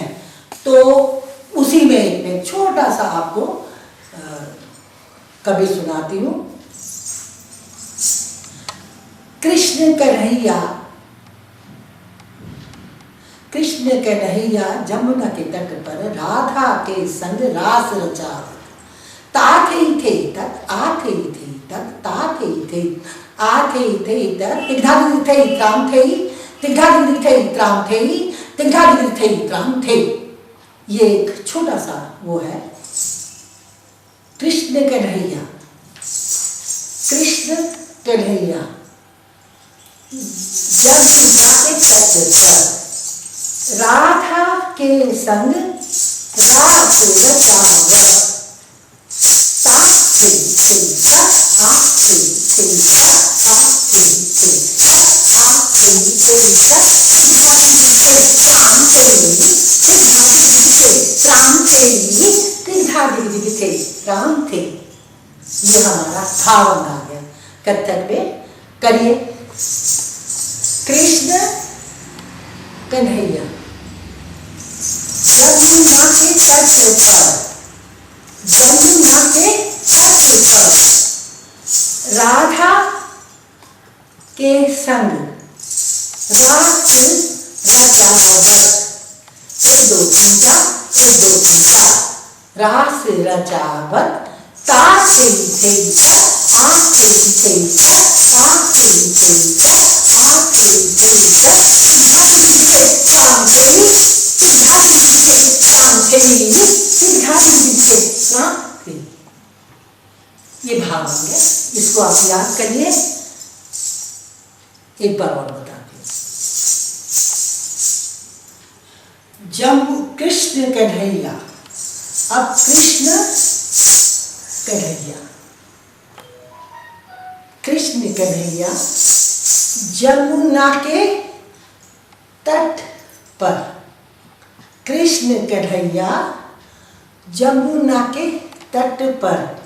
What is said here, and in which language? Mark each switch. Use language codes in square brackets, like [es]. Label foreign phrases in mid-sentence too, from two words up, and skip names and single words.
[hi] तो उसी में एक छोटा सा आपको कवि सुनाती हूँ। कृष्ण कन्हैया, कृष्ण कन्हैया जमुना के तट पर राधा के संग रास रचा, ताथे थे तक आथे थे तक ताथे थे आथे थे तक, तिघा दिग थे त्राम थे, तिघा दिग थे त्राम थे, तिघा दिग थे त्राम थे। ये एक छोटा सा वो है कृष्ण कन्हैया, कृष्ण कन्हैया जमुना के तट पर राधा के संग रास रचावत, ताथे थे तक आथे थे तक आथे थे तक आथे थे तक, तिघा दिग थे त्राम थे, तिघा दिग थे त्राम थे, तिघा दिग दिग थे त्राम थे। ये हमारा भावन आ गया कथक में। करिए कृष्ण कन्हैया जमुना के तट पर, जमुना के तट पर राधा के संग रास रचावत, एक दो तीन का, एक दो तीन का, रास रचावत, ताथे थे तक आथे थे तक ताथे थे तक आथे थे तक, तिघा दिग थे त्राम थे, तिघा दिग थे त्राम थे, तिघा दिग थे त्राम थे। ये भाव है, इसको आप याद करिए। एक बार और बताते हैं। जम्मू कृष्ण कन्हैया, अब कृष्ण कन्हैया, कृष्ण कन्हैया जमुना के तट पर, कृष्ण कन्हैया जमुना के तट पर